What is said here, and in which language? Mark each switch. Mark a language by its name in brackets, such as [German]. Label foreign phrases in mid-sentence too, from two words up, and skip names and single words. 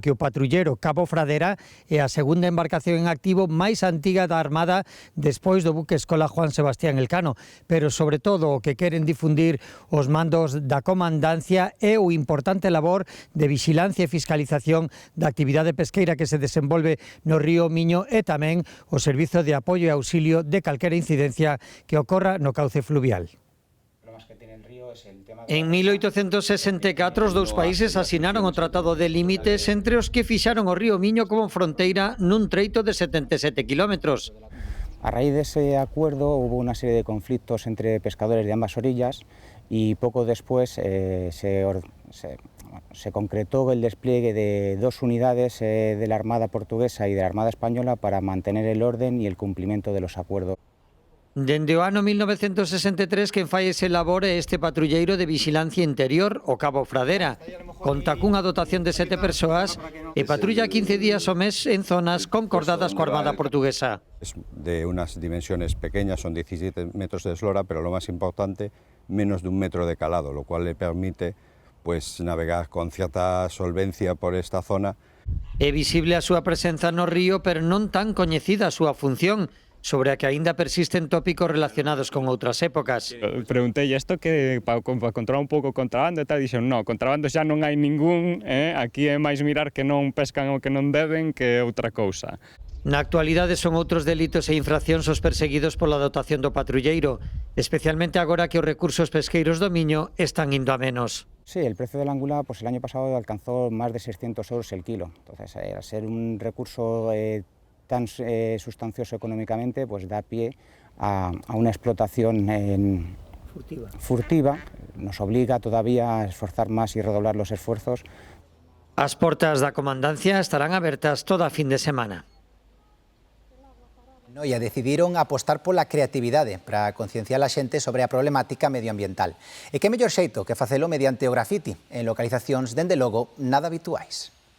[Galician] que o patrullero Cabo Fradera é a segunda embarcación en activo máis antiga da Armada despois do buque escola Juan Sebastián Elcano, pero sobre todo o que queren difundir os mandos da Comandancia é o importante labor de vixilancia e fiscalización da actividade pesqueira que se desenvolve no río Miño e tamén o servizo de apoio e auxilio de calquera incidencia que ocorra no cauce fluvial. En 1864 os dous países asinaron o Tratado de Límites entre os que fixaron o río Miño como fronteira nun treito de 77 kilómetros. [Spanish] A raíz dese acuerdo hubo una serie de conflictos entre pescadores de ambas orillas y poco después se concretó el despliegue de dos unidades de la Armada portuguesa y de la Armada española para mantener el orden y el cumplimiento de los acuerdos. [Galician] Dende o ano 1963 quen fai ese labor é este patrulleiro de vixilancia interior, o Cabo Fradera. Conta cunha dotación de 7 persoas e patrulla 15 días ao mes en zonas concordadas coa Armada portuguesa. [Spanish] Es de unas dimensiones pequeñas, son 17 metros de eslora, pero lo más importante, menos de 1 metro de calado, lo cual le permite pues navegar con cierta solvencia por esta zona. [Galician] É visible a súa presenza no río, pero non tan coñecida a súa función, sobre a que aínda persisten tópicos relacionados con outras épocas. Preguntei isto que para controlar un pouco o contrabando e tal, dixen, no, contrabando xa non hai ningún, aquí é máis mirar que non pescan o que non deben que outra cousa. Na actualidade son outros delitos e infraccións os perseguidos pola dotación do patrulleiro, especialmente agora que os recursos pesqueiros do Miño están indo a menos. [Spanish] Sí, el precio del angula pues el año pasado alcanzó más de 600 euros el kilo. Entonces, al ser un recurso tan sustancioso económicamente, pues da pie a una explotación furtiva. Nos obliga todavía a esforzar más y redoblar los esfuerzos. [Galician] As portas da Comandancia estarán abertas toda a fin de semana. Noia decidiron apostar pola creatividade para concienciar a xente sobre a problemática medioambiental. E que mellor xeito que facelo mediante o grafiti en localizacións, dende logo, nada habituais.